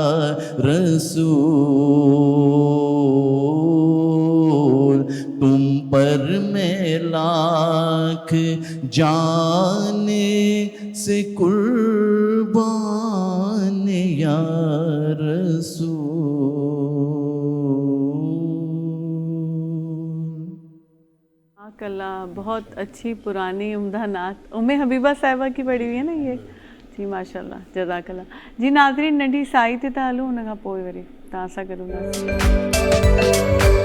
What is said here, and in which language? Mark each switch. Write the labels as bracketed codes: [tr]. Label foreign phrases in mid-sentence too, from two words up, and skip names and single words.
[ur] رسول تم پر میں لاکھ جان سے قربان یا رسول. اللہ بہت اچھی پرانی عمدہ نعت حبیبہ صاحبہ کی پڑھی ہوئی ہے نا یہ جی ماشاء اللہ جزاک اللہ. [sd] جی ناظرین ننढी साई ते हलूं हुन खां पोइ वरी तव्हां सां गॾु हूंदासीं.